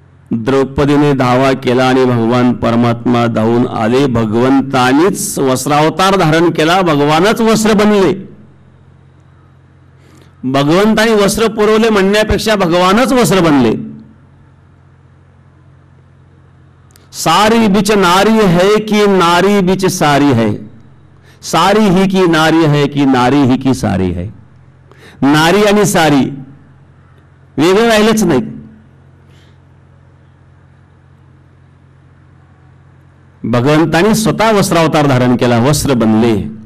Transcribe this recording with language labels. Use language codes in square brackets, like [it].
[mr] द्रौपदीने धावा केला आणि भगवान परमात्मा धावून आले. भगवंतानीच वस्त्रावतार धारण केला, भगवानच वस्त्र बनले. भगवंतानी वस्त्र पुरवले म्हणण्यापेक्षा भगवानच वस्त्र बनले. [hi] सारी बिच नारी है कि नारी बिच सारी है, सारी ही की नारी है कि नारी ही की सारी है. [mr] नारी आणि सारी वेगळे राहिलेच नाही. भगवंतानी स्वतः वस्त्रावतार धारण केला, वस्त्र बनले.